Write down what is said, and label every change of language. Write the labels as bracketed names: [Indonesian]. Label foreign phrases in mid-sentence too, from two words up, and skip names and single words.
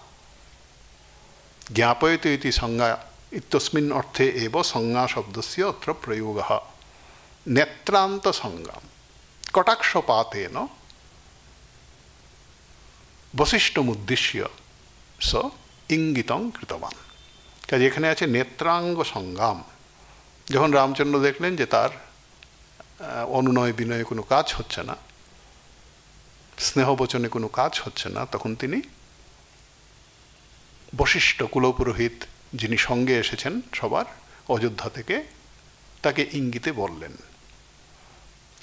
[Sanskrit] ज्ञापयति इति संज्ञा इत्यस्मिन् अर्थे एव संज्ञा शब्दस्य अत्र प्रयोगः नेत्रान्तसंज्ञा कटाक्षपातेन वसिष्ठमुद्दिश्य स इंगितं कृतवान् [Bangla] কাজে এখানে আছে নেত্রাঙ্গ সংগ্রাম যখন রামচন্দ্র দেখলেন যে তার অনুনয় বিনয়ে কোনো কাজ হচ্ছে না স্নেহবচনে কোনো কাজ হচ্ছে না তখন তিনি বশিষ্ঠ কুলপুরোহিত যিনি সঙ্গে এসেছেন সবার অযোধ্যা থেকে তাকে ইঙ্গিতে বললেন কি